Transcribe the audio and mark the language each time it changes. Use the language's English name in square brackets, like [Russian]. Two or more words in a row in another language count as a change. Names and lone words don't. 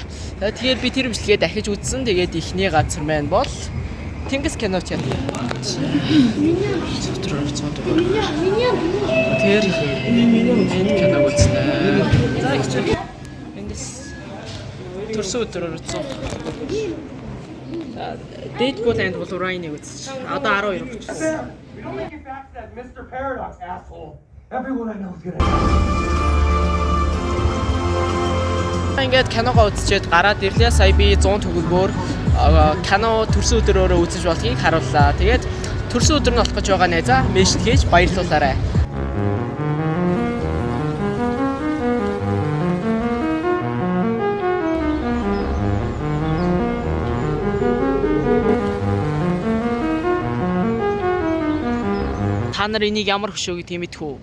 [Mongolian] Тэгэхээр би тэр бичлэгээ дахиж үзсэн. Тэгээд ихний газар маань бол Тэнгис кино театр. Тэр энэ киног үзсэн. За их ч Тэнгис төрсөн өдрөөр үзсэн. Deadpool and Wolverine-ийг үзсэн. Одоо 12 болчихсон. [English] We don't make it back to that Mr. Paradox, asshole. Everyone I know is gonna. [Mongolian] Ингээд киногоо үзчихэд гараад ирлээ. Сая би 100 төгрөгөөр кино төрсөн өдрөөрөө үзэж болохыг харууллаа. Тэгээд төрсөн өдөр нь болох гэж байгаа найзаа меншн хийж баярлуулаарай. Та нар энийг ямар хөшөө гэдэг мэдэх үү?